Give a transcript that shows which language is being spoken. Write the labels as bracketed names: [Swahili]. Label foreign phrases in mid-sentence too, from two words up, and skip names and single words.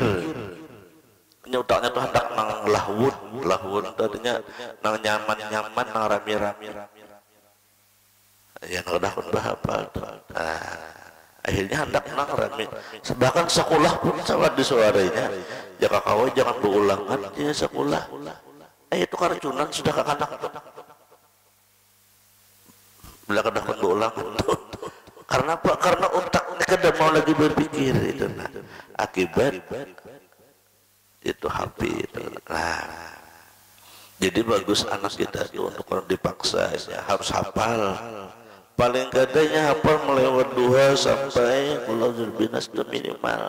[Banjar] Otaknya tuh hendak nang lahun tadinya nang nyaman nang rame-rame yang udah hafal tuh. Akhirnya hendak nang rame, bahkan sekolah pun sama disuarainya jaka kawan jangan berulangan di sekolah. Itu keracunan sudah ke anak bila kada berulangan tuh. Karena apa? Karena otaknya kada mau lagi berpikir itu. Akibat itu HP itu. Nah, jadi bagus anak kita itu untuk dipaksa ya, harus hafal. Paling kadanya hafal melewat 2 sampai Qul binas itu minimal.